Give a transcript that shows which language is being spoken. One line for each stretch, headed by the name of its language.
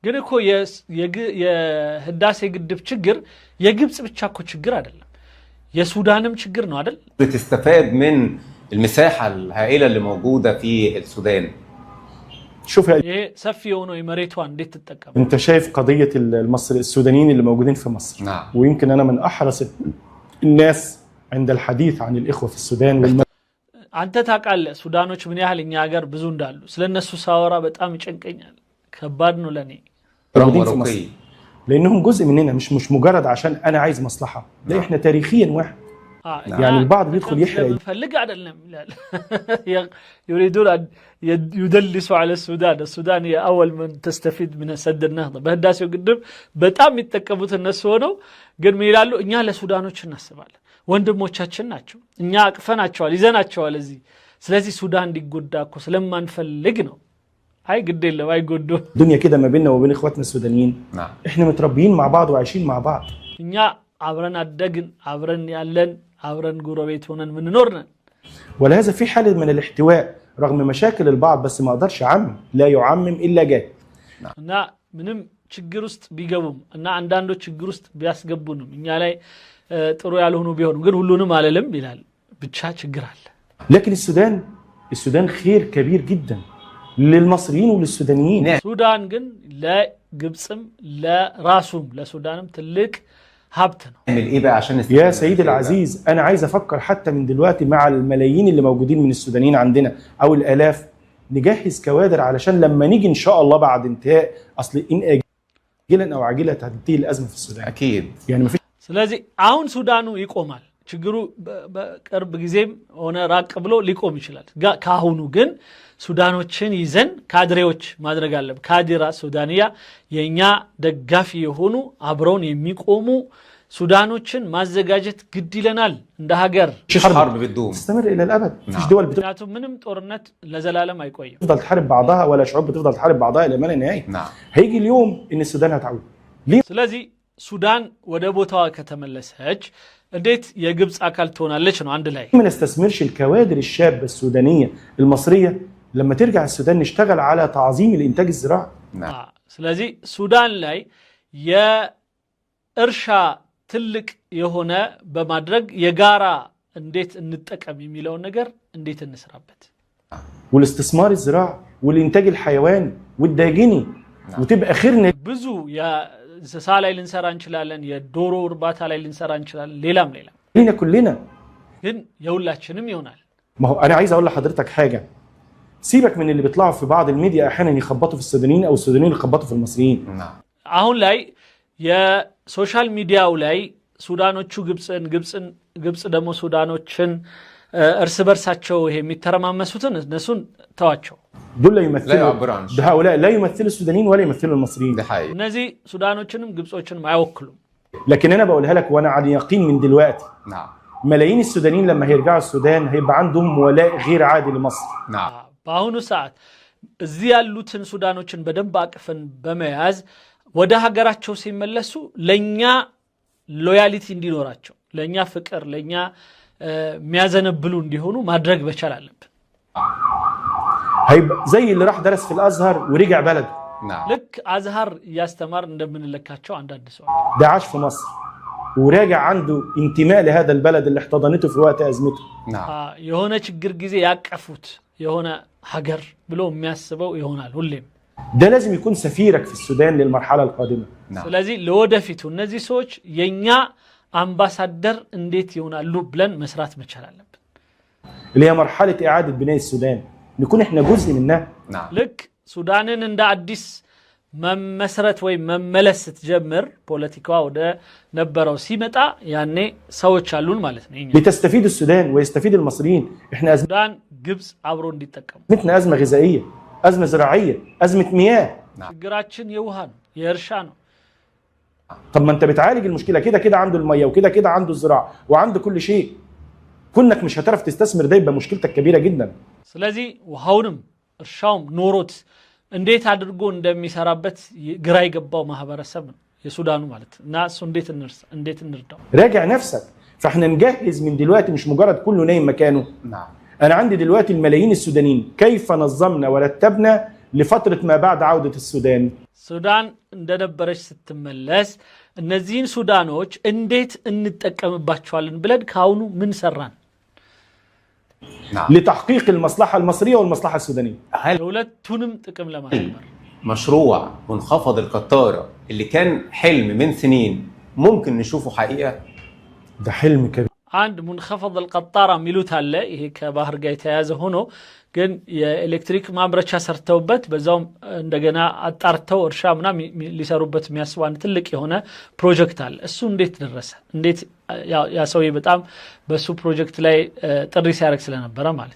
Amharic: ግን እኮ የህዳሴ ግድብ ችግር የግብጽ ብቻ እኮ ችግር አይደለም የሱዳንም ችግር ነው አይደል?
Arabic: بتستفاد من المساحه الهائله اللي موجوده في السودان. شوف
Amharic: ይሄ ሰፊ የሆነው የመሬቷን እንዴት ተጠቀም?
Arabic: انت شايف قضيه المصري السودانيين اللي موجودين في مصر. نعم. ويمكن انا من احرص الناس عند الحديث عن الاخوه في السودان
Amharic: አንተ ታውቃለህ ሱዳኖች ምን ያህል እኛ ሀገር ብዙ እንዳሉ ስለነሱ ሳወራ በጣም ይጨንቀኛል ከባድ ነው ለኔ።
Arabic: رقي. لانهم جزء مننا مش مجرد عشان انا عايز مصلحه لا احنا تاريخيا واحد. يعني البعض بيدخل يحرق
Amharic: فلق አይደለም ይላል
Arabic: يريدون أن يدلسوا على السودان هي اول من تستفيد من سد النهضه
Amharic: በህዳሴው ግድብ በጣም የሚጠቀሙት እነሱ ሆነው ግን ምን ይላሉ እኛ ለሱዳኖች እናስባለን ወንድሞቻችን ናቸው እኛ አቅፈናቸዋል ይዘናቸዋል እዚህ ስለዚህ ሱዳን እንዲጎዳ እኮ ስለማንፈልግ ነው። አይ ግድ የለም አይጎዱ
Arabic: الدنيا كده ما بيننا وبين اخواتنا السودانيين. نعم. احنا متربيين مع بعض وعايشين مع بعض.
Amharic: እኛ አብረን አደግን አብረን ያለን አብረን ጎረቤት ሆነን ምን ኖርነን
Arabic: ولهذا في حاله من الاحتواء رغم مشاكل البعض بس ما اقدرش اعمم لا يعمم الا جاهل.
Amharic: እና ምንም ችግር ውስጥ ቢገቡም እና አንዳንዶች ችግር ውስጥ ቢያስገቡንም እኛ ላይ ጥሩ ያልሆኑ ቢሆንም ግን ሁሉንም አለለም ይላል ብቻ ችግር አለ።
Arabic: لكن السودان خير كبير جدا للمصريين وللسودانيين.
Amharic: ሱዳን ግን ለግብጽም ለራሱም ለሱዳንም ትልቅ ሀብት ነው።
Arabic: نعمل ايه بقى عشان يا سيدي العزيز انا عايز افكر حتى من دلوقتي مع الملايين اللي موجودين من السودانيين عندنا او الالاف نجهز كوادر علشان لما نيجي ان شاء الله بعد انتهاء اصل ان اجلا او عاجلا هتنتهي الازمه في السودان. اكيد. يعني مفيش.
Amharic: ስለዚህ አሁን ሱዳኑ ይቆማል ችግሩ በቅርብ ጊዜም ሆነ ራቅ ብሎ ሊቆም ይችላል። ካሁኑ ግን ሱዳኖችን ይዘን ካድሬዎች ማድረግ አለብን።
Arabic: ካዲራ ሱዳንያ
Amharic: የኛ ደጋፊ የሆኑ አብረውን የሚቆሙ ሱዳኖችን ማዘጋጀት ግድ ይለናል እንደ ሀገር።
Arabic: حرب بتدوم تستمر الى الابد. مفيش دول
Amharic: ምክንያቱም ምንም ጦርነት ለዘላለም አይቆይም።
Arabic: بتفضل تحارب بعضها ولا شعوب بتفضل تحارب بعضها الى ما لا نهايه. نعم. هيجي اليوم ان السودان هتعود.
Amharic: ስለዚህ ሱዳን ወደ ቦታዋ ከተመለሰች እንዴት የግብጽ አካል ትሆናለች ነው አንድ ላይ።
Arabic: ما نستثمرش الكوادر الشابه السودانيه المصريه لما ترجع السودان نشتغل على تعظيم الانتاج الزراعي. نعم.
Amharic: ስለዚህ ሱዳን ላይ የእርሻ ትልቅ የሆነ በማድረግ የጋራ እንዴት እንጠቀም የሚለው ነገር እንዴት እንስራበት
Arabic: والاستثمار الزراعي والانتاج الحيواني والداجني. وتبقى خيرنا
Amharic: ብዙ የእንስሳ ላይ ልንሰራ እንችላለን የዶሮ እርባታ ላይ ልንሰራ እንችላለን ሌላም
Arabic: لينا كلنا.
Amharic: ግን የሁላችንም ይሆናል።
Arabic: ما هو انا عايز اقول لحضرتك حاجه سيبك من اللي بيطلعوا في بعض الميديا احيانا يخبطوا في السودانيين او السودانيين يخبطوا في المصريين. نعم.
Amharic: አሁን ላይ የሶሻል ሚዲያው ላይ ሱዳኖቹ ግብጽ ደግሞ ሱዳኖችን እርስ በርሳቸው ይሄ የሚተረማመሱትን እነሱን ተዋቸው።
Arabic: دول لا يمثلوا هؤلاء لا يمثلوا السودانيين ولا يمثلوا المصريين. ده حقيقي.
Amharic: እነዚህ ሱዳኖችንም ግብጾችንም አይወክሉም።
Arabic: لكن انا بقولها لك وانا على يقين من دلوقتي. نعم. ملايين السودانيين لما هيرجعوا السودان هيبقى عندهم ولاء غير عادي لمصر. نعم.
Amharic: በአሁኑ ሰዓት እዚህ ያሉትን ሱዳኖችን በደንብ አቅፈን በመያዝ ወደ ሀገራቸው ሲመለሱ ለኛ ሎያሊቲ እንዲኖራቸው ለኛ ፍቅር ለኛ የሚያዘነብሉ እንዲሆኑ ማድረግ መቻል አለብን
Arabic: هيبقى زي اللي راح درس في الازهر ورجع بلده نعم
Amharic: ልክ አዝሃር ያስተማር እንደምንለካቸው አንዳንድ ሰው
Arabic: ده عاش في مصر وراجع عنده انتماء لهذا البلد اللي احتضنته في وقت ازمته نعم
Amharic: የሆነ ችግር ጊዜ ያቀፉት የሆነ ሀገር ብሎ የሚያስበው ይሆናል ሁሌም
Arabic: ده لازم يكون سفيرك في السودان للمرحله القادمه نعم
Amharic: ስለዚህ ለወደፊቱ እነዚህ ሰዎች የኛ አምባሳደር እንዴት ይሆናሉ ብለን መስራት መቻል አለብን
Arabic: اللي هي مرحله اعاده بناء السودان نكون احنا جزء منها نعم
Amharic: ልክ ሱዳንን እንደ አዲስ መመስረት ወይ መመለስ ስትጀምር ፖለቲካው ወደ ነበረው ሲመጣ ያኔ ሰዎች አሉን ማለት ነው እኛ
Arabic: لتستفيد السودان ويستفيد المصريين احنا
Amharic: ሱዳን ግብጽ አብሮ እንዲጠቀሙ
Arabic: ازمتنا ازمه غذائيه ازمه زراعيه ازمه مياه
Amharic: ችግራችን የውሃ ነው የእርሻ ነው
Arabic: طب ما انت بتعالج المشكله كده كده عنده الميه وكده كده عنده الزراعه وعنده كل شيء كونك مش هتعرف تستثمر ده يبقى مشكلتك كبيره جدا
Amharic: ስለዚህ ውሃውንም እርሻውም ኖሮት እንዴት አድርጎ እንደሚሰራበት ግራ ይገባው ማህበረሰብ ነው የሱዳኑ ማለት እና እሱ እንዴት እንርዳው
Arabic: راجع نفسك فاحنا نجهز من دلوقتي مش مجرد كله نايم مكانه نعم انا عندي دلوقتي الملايين السودانيين كيف نظمنا ورتبنا لفتره ما بعد عوده السودان
Amharic: ሱዳን እንደነበረች ስትመለስ እነዚህን ሱዳኖች እንዴት እንጠቀምባቸዋለን ብለን ካሁኑ ምን ሰራን
Arabic: نعم لتحقيق المصلحه المصريه والمصلحه السودانيه هل
Amharic: ሁለቱንም ጥቅም ለማስከበር
Arabic: مشروع منخفض القطارة اللي كان حلم من سنين ممكن نشوفه حقيقة؟ ده حلم كبير
Amharic: አንድ منخفض القطارة ሚሉት አለ ይሄ ከባህር ጋር የተያያዘ ሆኖ ግን የኤሌክትሪክ ማምረቻ ሰርተውበት በዛው እንደገና አጣርተው እርሻ ምናምን ሊሰሩበት የሚያስቡ አንድ ትልቅ የሆነ ፕሮጀክት አለ እሱ እንዴት ደረሰ እንዴት ያ ሰውዬ በጣም በሱ ፕሮጀክት ላይ ጥሪ ሲያደርግ ስለነበረ ማለት